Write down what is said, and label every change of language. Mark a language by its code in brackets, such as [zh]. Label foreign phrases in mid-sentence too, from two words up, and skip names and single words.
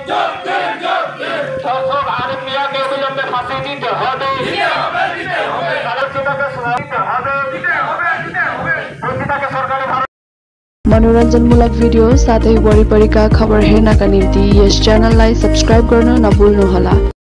[bn] ধর্ষক আরিফ মিয়াকে অবিলম্বে ফাঁসি দিতে হবে, धर्षिताকে সরকারি [ne] मनोरञ्जनमूलक भिडियो साथै वरिपरिका खबर हेर्नका निम्ति यस च्यानललाई सब्स्क्राइब गर्न नभुल्नुहोला।